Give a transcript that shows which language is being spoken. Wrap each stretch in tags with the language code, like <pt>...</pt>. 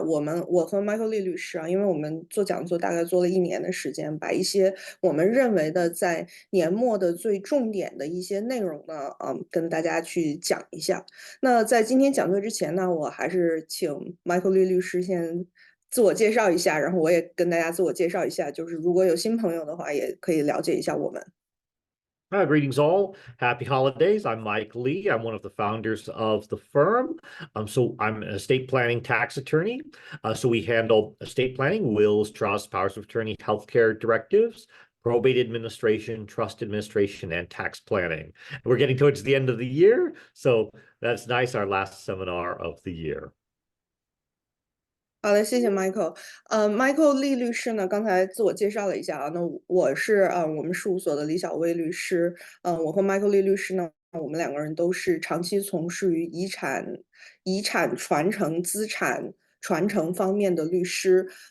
<zh>我和 Michael 利律师啊，因为我们做讲座大概做了1年的时间，把一些我们认为的在年末的最重点的一些内容呢，跟大家去讲一下。那在今天讲座之前呢，我还是请 Michael 利律师先自我介绍一下，然后我也跟大家自我介绍一下，就是如果有新朋友的话，也可以了解一下我们。</zh> <en>Hi, greetings all. Happy holidays. I'm Mike Lee. I'm one of the founders of the firm. So I'm an estate planning tax attorney. So we handle estate planning, wills, trusts, powers of attorney, healthcare directives, probate administration, trust administration, and tax planning. And we're getting towards the end of the year, so that's nice, our last seminar of the year.</en> <zh>好的，谢谢 Michael。Michael 利律师呢，刚才自我介绍了一下啊。那我是我们事务所的李小薇律师。我和 Michael 利律师呢，我们两个人都是长期从事于遗产传承、资产传承方面的律师。</zh>